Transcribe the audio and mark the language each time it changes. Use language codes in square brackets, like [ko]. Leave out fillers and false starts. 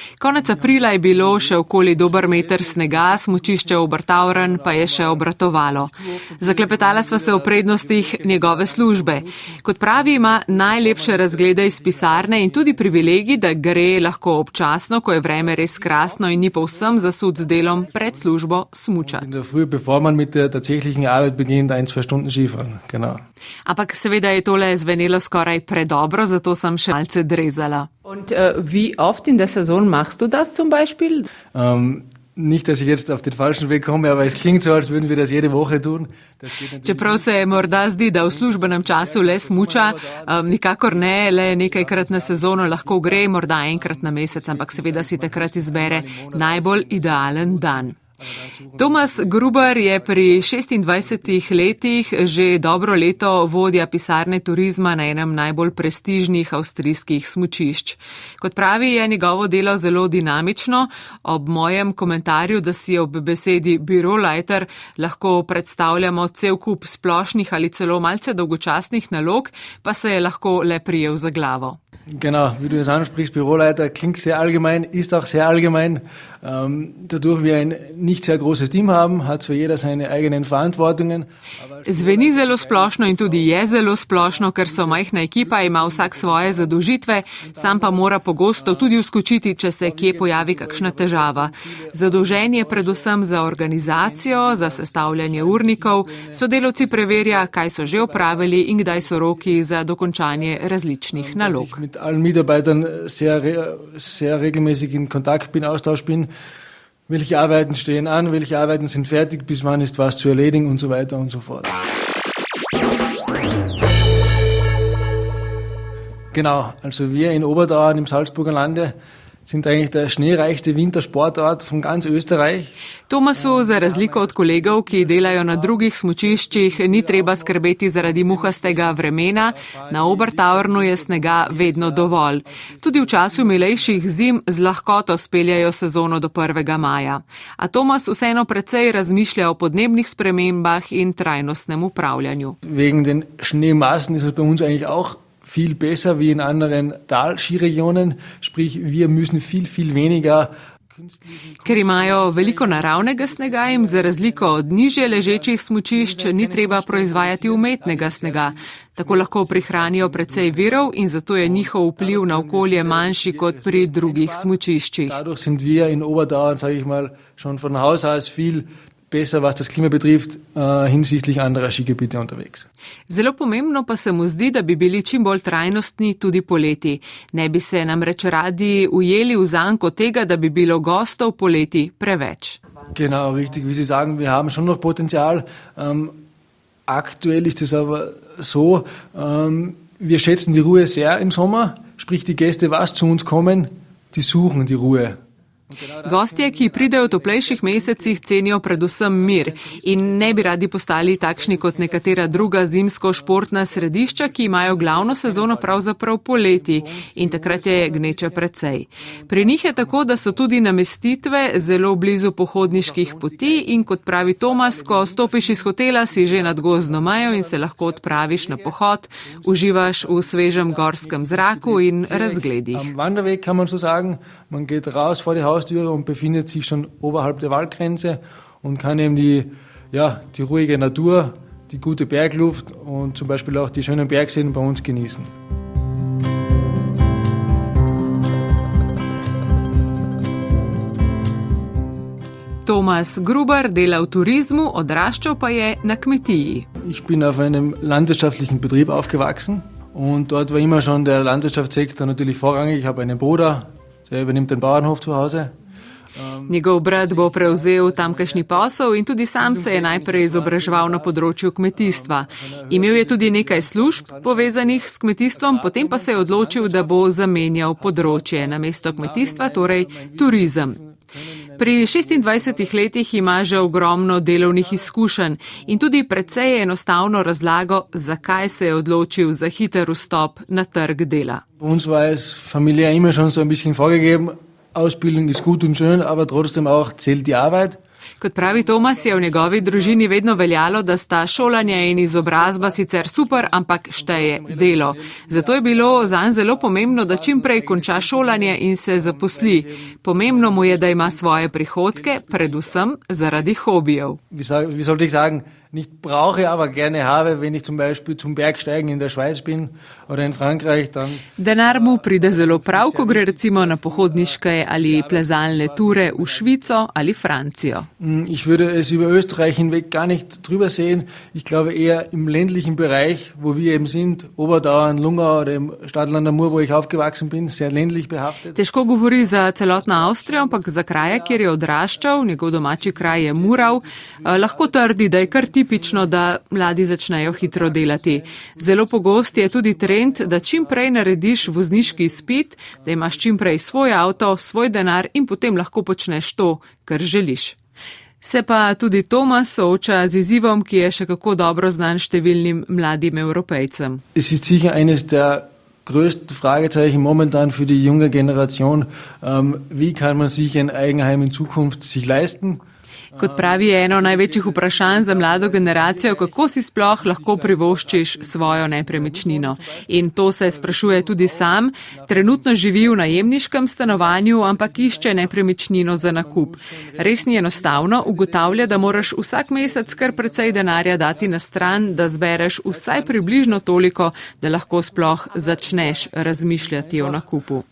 [sl] Konec aprila je bilo še okoli dober meter snega, smučišče Obertauern pa je še obratovalo. Zaklepetala sva se o prednostih njegove službe. Kot pravi, ima najlepše razglede iz pisarne in tudi privilegij, da gre lahko občasno, ko je vreme res krasno in ni povsem zasut z delom pred službo smučati. [de] In der Früh, bevor man mit der tatsächlichen Arbeit beginnt, 1-2 Stunden Skifahren, genau. [sl] Ampak seveda je tole zvenelo skoraj predobro, zato sem še malce drezala. [de] Und wie oft in der Saison machst du das zum Beispiel? Nicht, dass ich jetzt auf den falschen Weg komme, aber es klingt so, als würden wir das jede Woche tun. [sl] Čeprav se morda zdi, da v službenem času le smuča, nikakor ne, le nekajkrat na sezono lahko gre, morda enkrat na mesec, ampak seveda si takrat izbere najbolj idealen dan. Thomas Gruber je pri 26 letih že dobro leto vodja pisarne turizma na enem najbolj prestižnih avstrijskih smučišč. Kot pravi, je njegovo delo zelo dinamično. Ob mojem komentarju, da si ob besedi Büroleiter lahko predstavljamo cel kup splošnih ali celo malce dolgočasnih nalog, pa se je lahko le prijel za glavo. [de] Genau, wie du es ansprichst, Büroleiter klingt sehr allgemein, ist auch sehr allgemein. Dadurch wir ein nicht sehr großes Team haben, hat zwar jeder seine eigenen Verantwortungen. [sl] Zveni zelo splošno in tudi je zelo splošno, ker so majhna ekipa, ima vsak svoje zadolžitve, sam pa mora pogosto tudi vskočiti, če se kje pojavi kakšna težava. Zadolžen je predvsem za organizacijo, za sestavljanje urnikov, sodelavci preverja, kaj so že opravili in kdaj so roki za dokončanje različnih nalog. [de] Mit allen Mitarbeitern sehr regelmäßig in Kontakt bin, Austausch bin. Welche Arbeiten stehen an, welche Arbeiten sind fertig, bis wann ist was zu erledigen und so weiter und so fort. Genau, also wir in Obertauern im Salzburger Lande sind eigentlich der schneereichste Wintersportort von ganz Österreich. [sl] Thomasu, za razliko od kolegov, ki delajo na drugih smučiščih, ni treba skrbeti zaradi muhastega vremena. Na Obertauernu je snega vedno dovolj. Tudi v času milejših zim z lahkoto speljajo sezono do 1. maja. A Thomas vseeno precej razmišlja o podnebnih spremembah in trajnostnem upravljanju. [de] Wegen den Schneemassen ist es bei uns eigentlich auch viel besser wie in anderen Talskiregionen, sprich wir müssen viel weniger. [sl] Ker imajo veliko naravnega snega in za razliko od nižje ležečih smučišč ni treba proizvajati umetnega snega. Tako lahko prihranijo precej virov in zato je njihov vpliv na okolje manjši kot pri drugih smučiščih. [de] Dadurch sind wir in Obertauern, sage ich mal, schon von Haus aus viel besser, was das Klima betrifft, hinsichtlich anderer Skigebiete unterwegs. [sl] Zelo pomembno pa se mu zdi, da bi bili čim bolj trajnostni tudi poleti. Ne bi se namreč radi ujeli v zanko tega, da bi bilo gostov poleti preveč. [de] Genau, richtig, wie Sie sagen, wir haben schon noch Potenzial. Aktuell ist es aber so, wir schätzen die Ruhe sehr im Sommer, sprich die Gäste, was zu uns kommen, die suchen die Ruhe. [sl] Gostje, ki pridejo v toplejših mesecih, cenijo predvsem mir in ne bi radi postali takšni kot nekatera druga zimsko-športna središča, ki imajo glavno sezono pravzaprav poleti in takrat je gneče precej. Pri njih je tako, da so tudi namestitve zelo blizu pohodniških poti in kot pravi Thomas, ko stopiš iz hotela, si že nad gozdno mejo in se lahko odpraviš na pohod, uživaš v svežem gorskem zraku in razgledih. [de] Am Wanderweg kann man so sagen, man geht raus vor die Haustüre und befindet sich schon oberhalb der Waldgrenze und kann eben die ruhige Natur, die gute Bergluft und zum Beispiel auch die schönen Bergseen bei uns genießen. [sl] Thomas Gruber dela v turizmu, odraščal pa je na kmetiji. [de] Ich bin auf einem landwirtschaftlichen Betrieb aufgewachsen und dort war immer schon der Landwirtschaftssektor natürlich vorrangig. Ich habe einen Bruder, der übernimmt den Bauernhof zu Hause. [sl] Njegov brat bo prevzel tamkajšnji posel in tudi sam se je najprej izobraževal na področju kmetijstva. Imel je tudi nekaj služb povezanih s kmetijstvom, potem pa se je odločil, da bo zamenjal področje namesto kmetijstva, torej turizem. Pri 26 letih ima že ogromno delovnih izkušenj in tudi precej enostavno razlago, zakaj se je odločil za hiter vstop na trg dela. [de] Uns war es familiär immer schon so ein bisschen vorgegeben, Ausbildung ist gut und schön, aber trotzdem auch zählt die Arbeit. [sl] Kot pravi Tomas, je v njegovi družini vedno veljalo, da sta šolanje in izobrazba sicer super, ampak šteje delo. Zato je bilo zanj zelo pomembno, da čim prej konča šolanje in se zaposli. Pomembno mu je, da ima svoje prihodke, predvsem zaradi hobijev. [de] Wie sollte ich sagen, nicht brauche, aber gerne habe, wenn ich zum Beispiel zum Bergsteigen in der Schweiz bin oder in Frankreich, dann... [sl] Denar mu pride zelo prav, ko gre recimo na pohodniške ali plezalne ture v Švico ali Francijo. [de] Ich würde es über Österreich hinweg gar nicht drüber sehen. Ich glaube eher im ländlichen Bereich, wo wir eben sind, Oberdauern, Lungau oder im Stadtland Amur, wo ich aufgewachsen bin, sehr ländlich behaftet. [sl] Težko govori za celotno Avstrijo, ampak za kraje, kjer je odraščal, njegov domači kraj je Murav, lahko trdi, da je kar tipično, da mladi začnejo hitro delati. Zelo pogost je tudi trend, da čim prej narediš vozniški izpit, da imaš čim prej svoj avto, svoj denar in potem lahko počneš to, kar želiš. Se pa tudi Tomas sooča z izzivom, ki je še kako dobro znan številnim mladim Evropejcem. [de] Es ist sicher eines der größten Fragezeichen momentan für die junge Generation. Wie kann man sich ein Eigenheim in Zukunft sich leisten? [sl] Kot pravi, je eno največjih vprašanj za mlado generacijo, kako si sploh lahko privoščiš svojo nepremičnino. In to se sprašuje tudi sam. Trenutno živi v najemniškem stanovanju, ampak išče nepremičnino za nakup. Res ni enostavno, ugotavlja, da moraš vsak mesec kar precej denarja dati na stran, da zbereš vsaj približno toliko, da lahko sploh začneš razmišljati o nakupu.